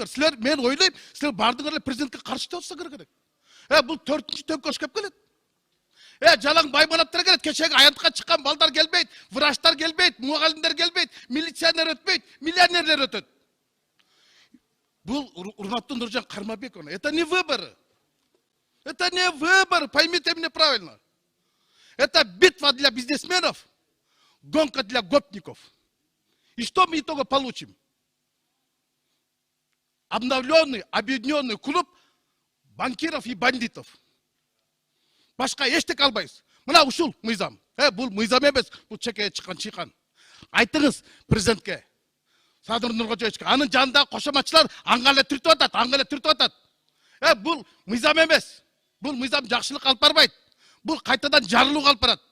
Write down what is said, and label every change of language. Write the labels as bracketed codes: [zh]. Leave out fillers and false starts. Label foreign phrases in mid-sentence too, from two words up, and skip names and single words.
[ky] Силер, мен ойлойм, силер бардыңар эле президентке каршы болсоңор керек. Бул 4-чү төңкөш кеп келет. Жалаң байманаттар келет, кечеги аянтка чыккан балдар келбейт, врачтар келбейт, мугалимдер келбейт, милиционер өтпөйт, миллионерлер өтөт. Бул урматтуу Нуржан Кармабековна, [ru] это не выборы. Это не выборы, поймите меня правильно. Это битва для бизнесменов, гонка для гопников. И что мы итого получим? Обновленный, объединенный клуб банкиров и бандитов. [ky] Башка эчтеке албайбыз. Мына ушул мыйзам. Бул мыйзам эмес, бул чекеге чыккан чыйкан. Айтыңыз президентке. Садыр Нуркожоевичке. Анын жанындагы кошоматчылар аңга эле түртүп атат. Бул мыйзам эмес. Бул мыйзам жакшылык алып барбайт. Бул кайтадан жарылууга алып барат.